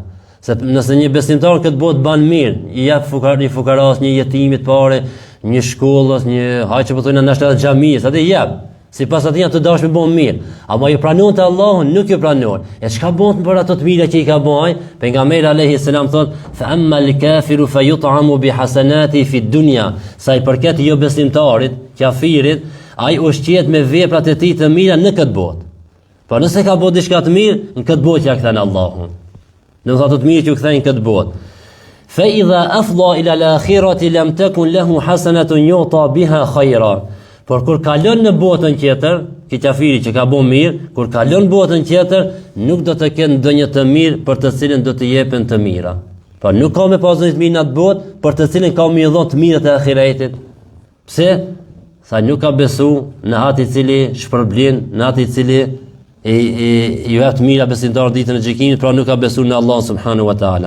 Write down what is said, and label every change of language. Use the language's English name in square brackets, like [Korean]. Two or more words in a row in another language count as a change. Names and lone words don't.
[Albanian] Se nëse një besimtar këtë botë ban mirë, i jep një fukaras, një jetimit pare, një shkollës, një hajë që po thonë ndoshta xhamisë, atë i jep. Sipas atij ato dashme bën mirë. Ama ju pranon te Allahu, nuk ju pranon. E çka bën për ato të mira që i ka bën? Pejgamberi [Arabic] عليه السلام [Albanian] thot: [Arabic] "فأما الكافر فيطعم بحسناته في الدنيا." [Albanian] Sa i përket jo besimtarit, kafirit, ai ushqehet me veprat e tij të mira në këtë botë. Po nëse ka bërë diçka të mirë, në këtë botë ja kthen Allahun. Në ato të mirë që u kthejnë këtë botë. [Arabic] فإذا أفضى إلى الآخرة لم تكن له حسنة يعطى بها خيرا. [Albanian] Por kur kalon në botën tjetër, ki kafiri që ka bën mirë, kur kalon në botën tjetër, nuk do të kenë ndonjë të mirë për të cilën do të jepen të mira. Po nuk ka me pasur të mirë në atë botë, për të cilën ka më dhënë të mirët e ahiretit. Pse? Sa nuk ka besu në atë i cili shpërblen, në atë i cili i jep të mira besimtar ditën e gjykimit, pra nuk ka besu në Allah [Arabic] سبحانه وتعالى.